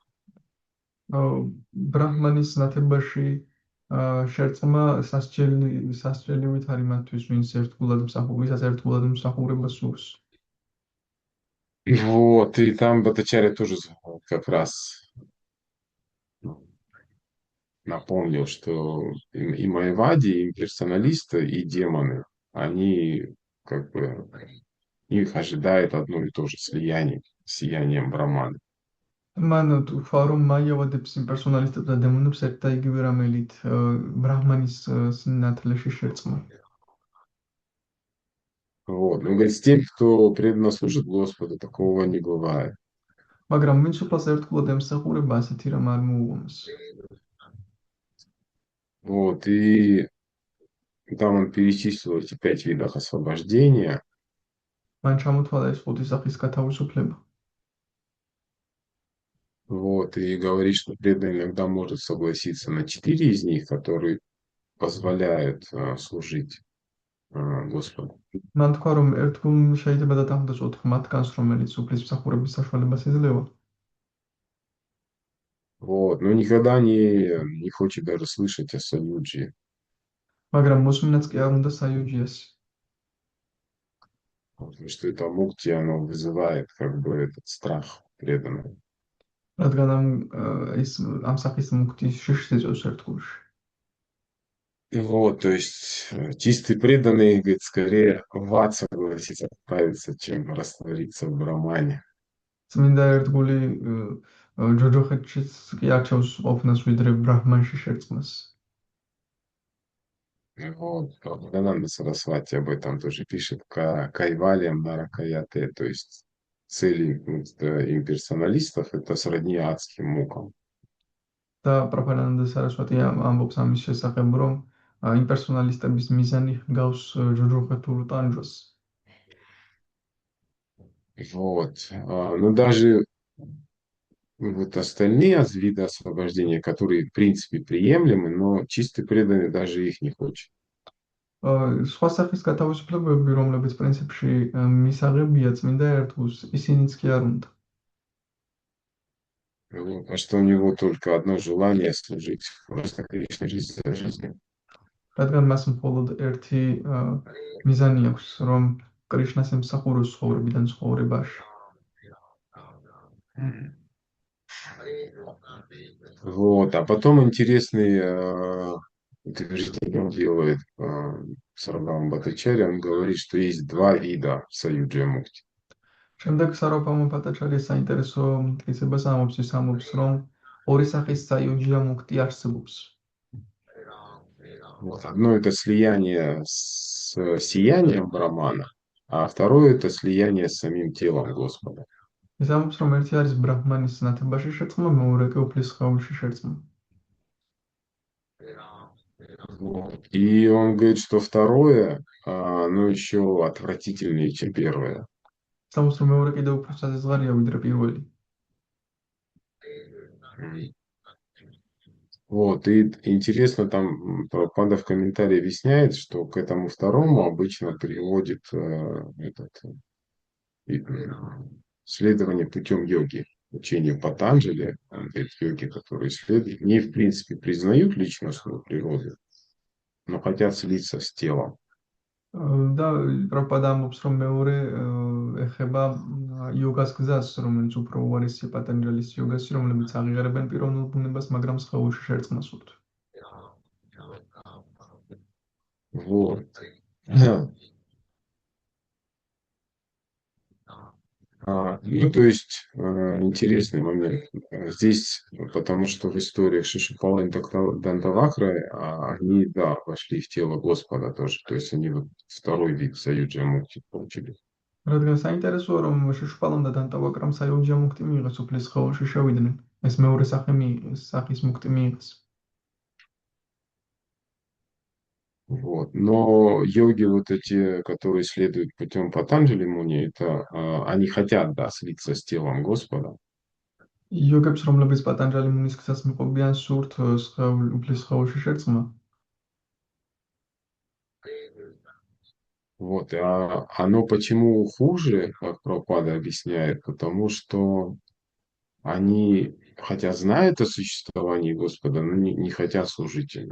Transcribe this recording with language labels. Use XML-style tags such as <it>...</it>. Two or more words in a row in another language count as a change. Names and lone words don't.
<ka>ბრაჰმანის ნათებაში შერწყმა სასჯელივით არის მათთვის, ვისაც ერთგულად მსახურება სურს.</ka> <ru>Вот, и там Батачаря тоже как раз напомнил, что и Майявади, и имперсоналисты, и демоны, они как бы, их ожидает одно и то же слияние, сиянием Брамана.</ru> <ka>მან თქვა, რომ მაიავადებს იმპერსონალისტებს და დემონებს ერთ და იგივე რამელით ბრაჰმანის სინათლეში შერწყმა.</ka> <ru>Вот. Ну, говорит, с тем, кто преданно служит Господу, такого не бывает.</ru> <ka>მაგრამ ვინც უფალს ერთგულად ემსახურება, ასეთი რამ არ მოუღონს.</ka> <ru>Вот, и там он перечислил эти 5 видов освобождения.</ru> <ka>მან ჩამოთვალა ეს 5 სახის გათავისუფლება.</ka> <ru>Вот, и говорит, что преданный иногда может согласиться на 4 из них, которые позволяют служить Господу.</ru> <ka>მან თქვა, რომ ერთგულ შეიძლება დათანხმდეს 4 მათგანს, რომელიც უფლის მსახურების საშუალებას იძლევა.</ka> <ru>Вот, но никогда не хочет даже слышать о Саюджи.</ru> <ka>მაგრამ მოსმინაც კი არ უნდა საიუჯიას.</ka> <ru>Потому что это мукти, оно вызывает как бы этот страх преданного.</ru> <ka>რადგან ამ სახის მუქტი შიშს იწვევს ერთგულში.</ka> <ru>Вот, то есть чистый преданный, говорит, скорее в ад согласится отправиться, чем раствориться в Брамане.</ru> <ka>წმინდა ერთგული ჯოჯოხეთშიც კი არჩევს ყოფნას, ვიდრე ბრაჰმანში шерწყმას.</ka> <ru>Вот, Бхактивинода Сарасвати об этом тоже пишет,</ru> <sa>कैवल्यं नरकायते,</sa> <ru>то есть цели имперсоналистов это сродни адским мукам.</ru> <ka>და პროფანანდა სარასვატი ამბობს ამის შესახებ, რომ იმპერსონალისტების მიზანი ჰგავს ჯოჯოხეთურ ტანჯვას.</ka> <ru>Вот, но даже вот остальные виды освобождения, которые в принципе приемлемы, но чистый преданный даже их не хочет.</ru> <ka>სხვა სახის გათავისუფლებები, რომლებიც პრინციპში მისაღებია წმინდა ერთგულს, ისინიც კი არ უნდა.</ka> <ru>Вот, а что у него только одно желание служить просто Кришне жизнь за жизнью.</ru> <ka>რადგან მას მხოლოდ ერთი მიზანი აქვს, რომ კრიშნას ემსახუროს ცხოვრებიდან ცხოვრებაში.</ka> <ru>Вот, а потом интересный утверждение делает Сарабхама Бхаттачарья, он говорит, что есть 2 вида Саюджа Мукти.</ru> <ka>შემდეგ საროფამო ფატაჩარი საინტერესო მტკიცებას ამბობს, ის ამბობს, რომ ორი სახის საიუჯია მუქტი არსებობს.</ka> <ru>Вот, одно это слияние с сиянием Брамана, а второе это слияние с самим телом Господа.</ru> <ka>ის ამბობს, რომ ერთი არის ბრაჰმანის ნათებაში შერწყმა, მეორე კი უფლის სხეულში შერწყმა.</ka> <ru>Вот. И он говорит, что второе, оно еще отвратительнее, чем первое.</ru> <ka>ის ამბობს, რომ მეორე კიდევ უფრო საზღარია ვიდრე პირველი.</ka> <ru>Вот, и интересно, там Прабхупада в комментарии объясняет, что к этому второму обычно приводит следование путем йоги, учение Патанджали, говорит, йоги, которые исследуют, не в принципе признают личностную природу, но хотят слиться с телом.</ru> <ka>და პროპადა ამბობს, რომ მეორე ეხება იოგას გზას, რომელიც უფრო უარესია პატანჯალის იოგასი, რომლებიც აღიარებენ პიროვნულ ბუნებას, მაგრამ სხეულში შერწყმას სურთ.</ka> <ru>Вот. Ну, то есть, интересный момент. Здесь, потому что в историях Шишипала и Дантавакры, они, да, вошли в тело Господа тоже. То есть они вот второй вид Саюджа Мукти получили.</ru> <ka>რადგან საინტერესოა, რომ შეშუპალომ და დანტავაკრამ საიუჯა მუქტი მიიღეს, უფლის სხეულში შევიდნენ. ეს მეორე სახის მუქტი მიიღეს.</ka> <ru>Вот. Но йоги вот эти, которые следуют путем Патанджали Муни, это они хотят, да, слиться с телом Господа.</ru> <ka>იოგებს, რომლებიც პატანჯალი მუნის გზას მიყვებიან, სურთ უფლის სხეულში შერწყმა.</ka> <ru>Вот. А оно почему хуже, как Прабхупада объясняет? Потому что они, хотя знают о существовании Господа, но не хотят служить ему.</ru>